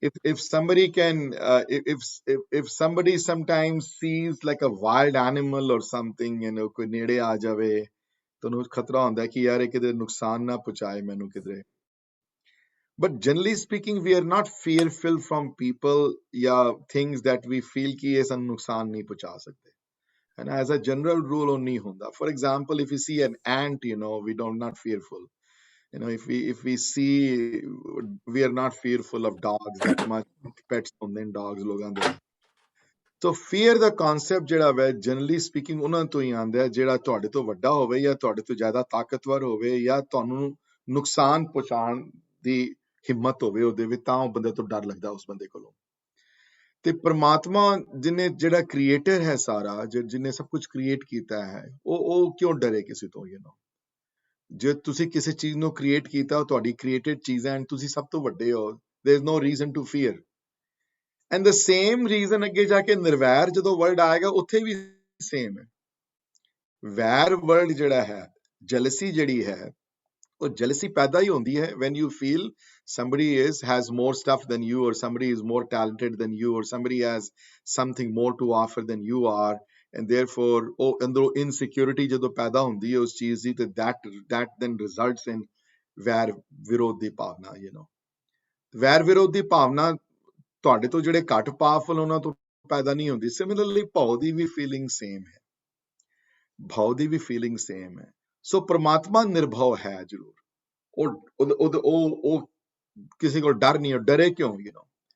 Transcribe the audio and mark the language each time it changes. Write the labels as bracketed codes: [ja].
[en] If somebody can if somebody sometimes sees like a wild animal or something, you know, [pa] ਕੋਈ ਨੇੜੇ ਆ ਜਾਵੇ ਤਾਂ ਉਹਨੂੰ ਖਤਰਾ ਹੁੰਦਾ ਕਿ ਯਾਰ ਇਹ ਕਿਤੇ ਨੁਕਸਾਨ ਨਾ ਪਹੁੰਚਾਏ ਮੈਨੂੰ ਕਿਧਰੇ. [en] But generally speaking, we are not fearful from people या things that we feel [hi] कि ये [pa] ਸਾਨੂੰ ਨੁਕਸਾਨ ਨਹੀਂ ਪਹੁੰਚਾ ਸਕਦੇ. [en] And as a general rule [pa] ਉਹ ਨਹੀਂ ਹੁੰਦਾ. [en] For example, if you see an ant, you know, we don't not fearful. You know, if we see, we are not fearful of dogs that much. [pa] Pets ਹੁੰਦੇ ਨੇ dogs ਲੋਕਾਂ ਦੇ. So fear ਦਾ concept ਜਿਹੜਾ ਹੈ generally speaking ਉਹਨਾਂ ਤੋਂ ਹੀ ਆਉਂਦਾ ਹੈ ਜਿਹੜਾ ਤੁਹਾਡੇ ਤੋਂ ਵੱਡਾ ਹੋਵੇ ਜਾਂ ਤੁਹਾਡੇ ਤੋਂ ਜ਼ਿਆਦਾ ਤਾਕਤਵਰ ਹੋਵੇ ਜਾਂ ਤੁਹਾਨੂੰ ਨੁਕਸਾਨ ਪਹੁੰਚਾਉਣ ਦੀ ਹਿੰਮਤ ਹੋਵੇ ਉਹਦੇ ਵਿੱਚ, ਤਾਂ ਉਹ ਬੰਦੇ ਤੋਂ ਡਰ ਲੱਗਦਾ ਉਸ ਬੰਦੇ ਕੋਲੋਂ. ਤੇ ਪ੍ਰਮਾਤਮਾ ਜਿਹਨੇ ਜਿਹੜਾ ਕ੍ਰੀਏਟਰ ਹੈ ਸਾਰਾ, ਜਿਹਨੇ ਸਭ ਕੁਝ ਕ੍ਰੀਏਟ ਕੀਤਾ ਹੈ, ਉਹ ਕਿਉਂ ਡਰੇ ਕਿਸੇ ਤੋਂ, you know. ਜੇ ਤੁਸੀਂ ਕਿਸੇ ਚੀਜ਼ ਨੂੰ ਕ੍ਰੀਏਟ ਕੀਤਾ, ਤੁਹਾਡੀ ਕ੍ਰੀਏਟਡ ਚੀਜ਼ ਹੈ, ਤੁਸੀਂ ਸਭ ਤੋਂ ਵੱਡੇ ਹੋ, [en] there is no reason to fear. And the same reason [pa] ਅੱਗੇ ਜਾ ਕੇ ਨਿਰਵੈਰ ਜਦੋਂ ਵਰਡ ਆਏਗਾ ਉੱਥੇ ਵੀ ਸੇਮ ਹੈ. ਵੈਰ ਵਰਡ ਜਿਹੜਾ ਹੈ, ਜੈਲਸੀ ਜਿਹੜੀ ਹੈ, ਉਹ ਜੈਲਸੀ ਪੈਦਾ ਹੀ ਹੁੰਦੀ ਹੈ [en] when you feel somebody has more stuff than you, or somebody is more talented than you, or somebody has something more to offer than you are, and therefore [pa] ਉਹ ਅੰਦਰੋਂ ਇਨਸਿਕਿਉਰਿਟੀ ਜਦੋਂ ਪੈਦਾ ਹੁੰਦੀ ਹੈ ਉਸ ਚੀਜ਼ ਦੀ, ਤੇ [en] that then results in [pa] ਵੈਰ ਵਿਰੋਧ ਦੀ ਭਾਵਨਾ, [en] you know. [pa] ਵੈਰ ਵਿਰੋਧ ਦੀ ਭਾਵਨਾ ਤੁਹਾਡੇ ਤੋਂ ਜਿਹੜੇ ਘੱਟ ਪਾਵਰਫੁਲ ਉਹਨਾਂ ਤੋਂ ਪੈਦਾ ਨਹੀਂ ਹੁੰਦੀ. ਸਿਮਿਲਰਲੀ ਭਾਵ ਦੀ ਵੀ ਫੀਲਿੰਗ ਸੇਮ ਹੈ, ਭਾਵ ਦੀ ਵੀ ਫੀਲਿੰਗ ਸੇਮ ਹੈ. ਸੋ ਪ੍ਰਮਾਤਮਾ ਨਿਰਭਉ ਹੈ ਜ਼ਰੂਰ, ਉਹ ਕਿਸੇ ਕੋਲ ਡਰ ਨਹੀਂ ਹੈ. ਡਰੇ ਕਿਉਂ, you know.